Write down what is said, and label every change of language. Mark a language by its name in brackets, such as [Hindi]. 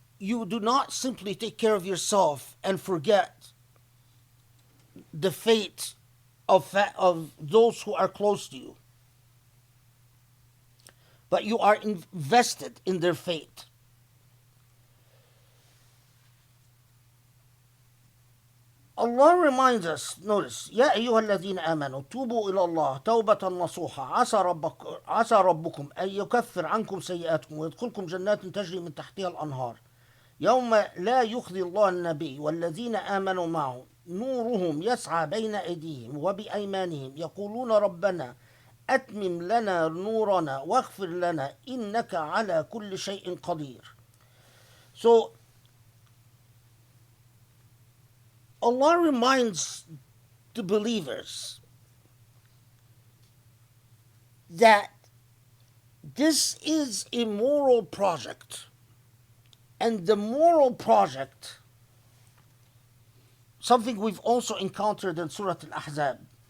[English] you do not simply take care of yourself and forget the fate of those who are close to you, but you are invested in their fate. Allah reminds us, notice, [Arabic] يا أيها الذين آمنوا توبوا إلى الله توبة نصوحا عسى ربكم أن يكفر عنكم سيئاتكم ويدخلكم جنات تجري من تحتها الأنهار يوم لا يخزي الله النبي والذين آمنوا معه نورهم يسعى بين أيديهم وبأيمانهم يقولون ربنا أتمم لنا نورنا واغفر لنا إنك على كل شيء قدير. [English] So Allah reminds the believers that this is a moral project, and the moral project, something we've also encountered in Surah Al-Ahzab.